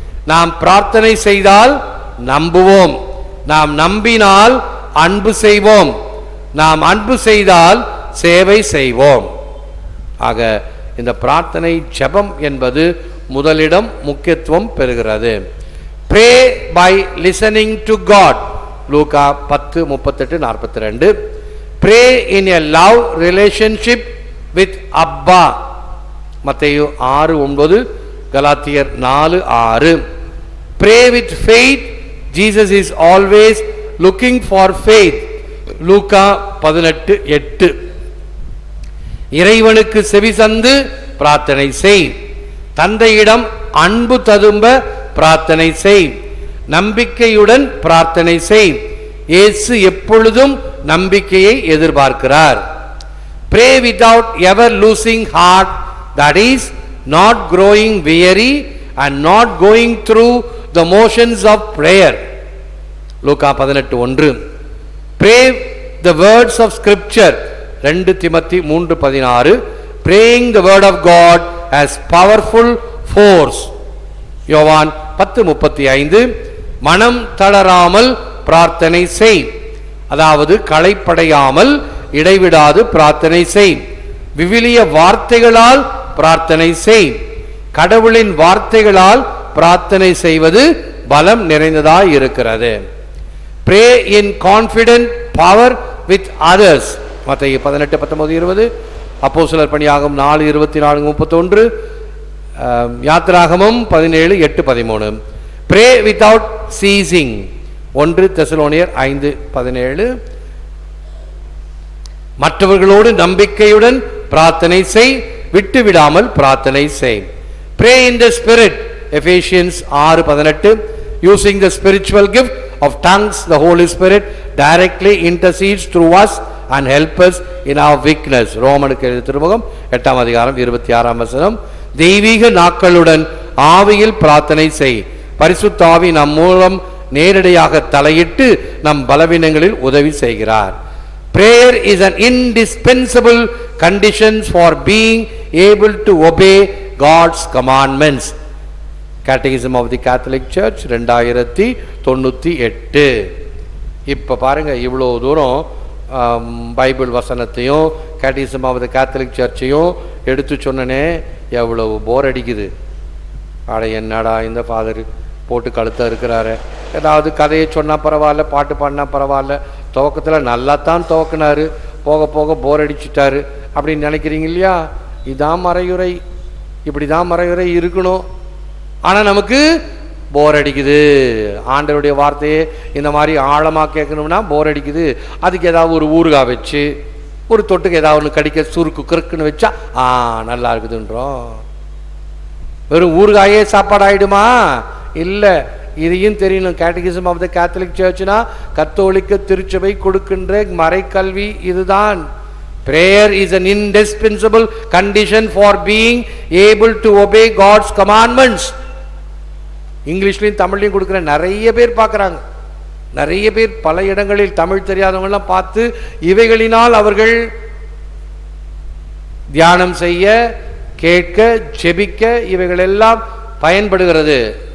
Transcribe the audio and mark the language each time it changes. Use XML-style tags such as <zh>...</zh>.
<ta>நாம் பிரார்த்தனை செய்தால் நம்புவோம், நாம் நம்பினால் அன்பு செய்வோம், நாம் அன்பு செய்தால் சேவை செய்வோம். ஆக இந்த பிரார்த்தனை ஜெபம் என்பது முதலிடம் முக்கியத்துவம் பெறுகிறது.</ta> <en>Pray by listening to God. லூக்கா 10:38-42. Pray in a love relationship with Abba.</en> <ta>மத்தேயு 6:9, கலாத்தியர் 4:6.</ta> <en>Pray with faith. Jesus is always looking for faith.</en> <ta>லூக்கா 18:8. இறைவனுக்கு செவிசந்து பிரார்த்தனை செய். தந்தையிடம் அன்பு ததும்ப பிரார்த்தனை செய். நம்பிக்கையுடன் பிரார்த்தனை செய். இயேசு எப்பொழுதும் நம்பிக்கையை எதிர்பார்க்கிறார்.</ta> <en>Pray without ever losing heart, that is not growing weary and not going through the motions of prayer. லூக்கா 18:1. Pray the words of scripture. 2 Timothy 3:16. Praying the word of God has powerful force.</en> <ta>யோவான் 10:35. மனம் தளராமல் பிரார்த்தனை செய். அதாவது களைப்படையாமல் இடைவிடாது பிரார்த்தனை செய். விவிலிய வார்த்தைகளால் பிரார்த்தனை செய். கடவுளின் வார்த்தைகளால் பிரார்த்தனை செய்வது பலம் நிறைந்ததாய் இருக்கிறது.</ta> <en>Pray in confident power with others.</en> <ta>மத்தேயு 18:19-20. அப்போஸ்தலர் பணியாகும் 4:24-31.</ta> <en>யாத்திராகமம் 17:8-13. Pray without ceasing.</en> <ta>1 தெசலோனியர் 5:17. மற்றவர்களோடு நம்பிக்கையுடன் பிரார்த்தனை செய், விட்டுவிடாமல் பிரார்த்தனை செய்.</ta> <en>Pray in the spirit. Ephesians 6:18. Using the spiritual gift of tongues, the Holy Spirit directly intercedes through us and help us in our weakness.</en> <ta>ரோமனுக்கு எழுதிய திருமுகம் 8:26. தெய்வீக நாக்களுடன் ஆவியில் பிரார்த்தனை செய். பரிசுத்த ஆவி நம் மூலம் நேரடியாக தலையிட்டு நம் பலவீனங்களில் உதவி செய்கிறார்.</ta> <en>Prayer is an indispensable condition for being able to obey God's commandments. Catechism of the Catholic Church 2098.</en> <ta>இப்போ பாருங்க, இவ்வளோ தூரம் பைபிள் வசனத்தையும் கேட்டிசம் ஆஃப் த கேத்தலிக் சர்ச்சையும் எடுத்து சொன்னனே, எவ்வளவு போர் அடிக்குது. ஆட என்னடா இந்த ஃபாதர் போட்டு கழுத்த இருக்கிறாரு, ஏதாவது கதையை சொன்னால் பரவாயில்ல, பாட்டு பாடினா பரவாயில்ல, துவக்கத்தில் நல்லா தான் துவக்கினாரு, போக போக போர் அடிச்சுட்டாரு அப்படின்னு நினைக்கிறீங்க இல்லையா? இதான் மறையுறை, இப்படி தான் மறையுறை இருக்கணும். ஆனால் நமக்கு போர் அடிக்குது, ஆண்டவருடைய வார்த்தையே இந்த மாதிரி ஆழமாக கேட்கணும்னா போர் அடிக்குது, அதுக்கு ஏதாவது ஒரு ஊறுகாய் வச்சு ஒரு தொட்டுக்கு ஏதாவது ஒன்று கடிக்க சுருக்கு கிறுக்குன்னு வச்சா நல்லா இருக்குதுன்றோம். வெறும் ஊறுகாயே சாப்பாடு ஆயிடுமா? இல்லை, இதையும் தெரியணும். கேட்டகிசம் ஆஃப் த கேத்தலிக் சர்ச்னா கத்தோலிக்க திருச்சபை கொடுக்கின்ற மறைக்கல்வி இதுதான்.</ta> <en>Prayer is an indispensable condition for being able to obey God's commandments.</en> <ta>இங்கிலீஷ்லையும் தமிழ்லையும் கொடுக்குற நிறைய பேர் பார்க்குறாங்க. நிறைய பேர் பல இடங்களில் தமிழ் தெரியாதவங்கெல்லாம் பார்த்து இவைகளினால் அவர்கள் தியானம் செய்ய, கேட்க, ஜெபிக்க இவைகளெல்லாம் பயன்படுகிறது.</ta>